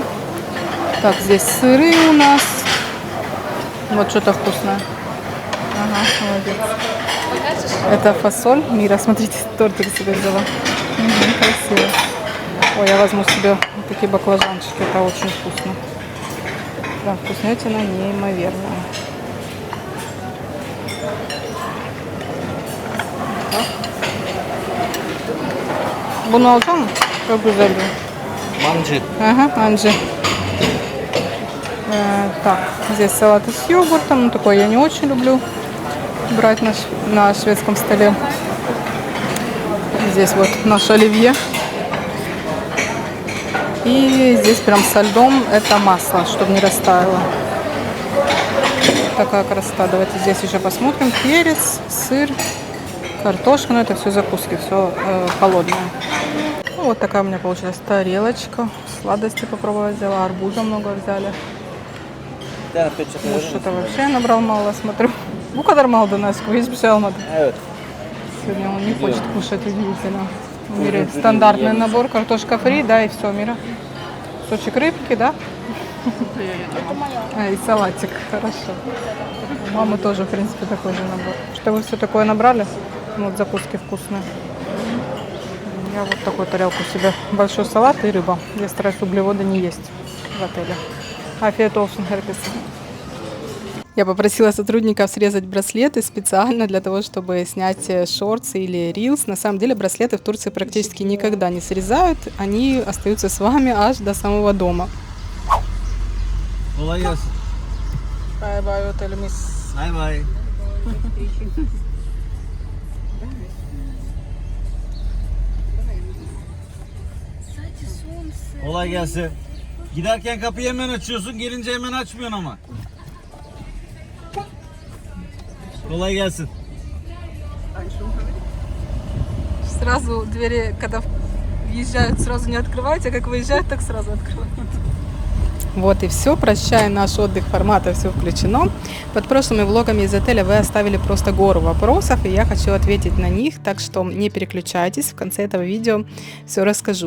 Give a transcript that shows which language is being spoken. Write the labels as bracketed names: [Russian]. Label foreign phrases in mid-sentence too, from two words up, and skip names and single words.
[Russian] Так, здесь сыры у нас. Вот что-то вкусное. Ага, молодец. Это фасоль. Мира, смотрите, тортик себе взяла. Красиво. Ой, я возьму себе такие баклажанчики. Это очень вкусно. Да, вкуснятина неимоверная. [Turkish] Bunu alacağım mı? Çok güzel. [Russian] Манджи. Ага, Анджи. Так, здесь салат с йогуртом. Ну, такой я не очень люблю брать на шведском столе. Здесь вот наш оливье. И здесь прям со льдом это масло, чтобы не растаяло. Такая красота. Давайте здесь еще посмотрим. Перец, сыр, картошка. Ну, это все закуски, все холодное. Ну, вот такая у меня получилась тарелочка. Сладости попробовать взяла. Арбуза много взяли. Ну, что-то вообще набрал мало, смотрю. [Turkish] Bu kadar mı aldın aşkım? Hiçbir şey almadım. Evet. [Russian] Сегодня он не хочет кушать, удивительно. В мире стандартный набор, картошка фри, да, и все, Мира. Кусочек рыбки, да? И салатик, хорошо. У мамы тоже, в принципе, такой же набор. Что вы все такое набрали? Вот закуски вкусные. Я вот такую тарелку себе. Большой салат и рыба. Я стараюсь углеводы не есть в отеле. [Turkish] Afiyet olsun herkese. [Russian] Я попросила сотрудников срезать браслеты специально для того, чтобы снять шортсы или рилс. На самом деле браслеты в Турции практически никогда не срезают. Они остаются с вами аж до самого дома. [Turkish] Kolay gelsin. Bye-bye, otelimiz. Bay bay. Kolay gelsin. Giderken kapıyı hemen açıyorsun, gelince hemen açmıyorsun ama. Kolay gelsin. [Russian] Сразу двери, когда въезжают, сразу не открывайте, а как выезжают, так сразу открывают. Вот и все. Прощай наш отдых формата «Все включено». Под прошлыми влогами из отеля вы оставили просто гору вопросов, и я хочу ответить на них, так что не переключайтесь, в конце этого видео все расскажу.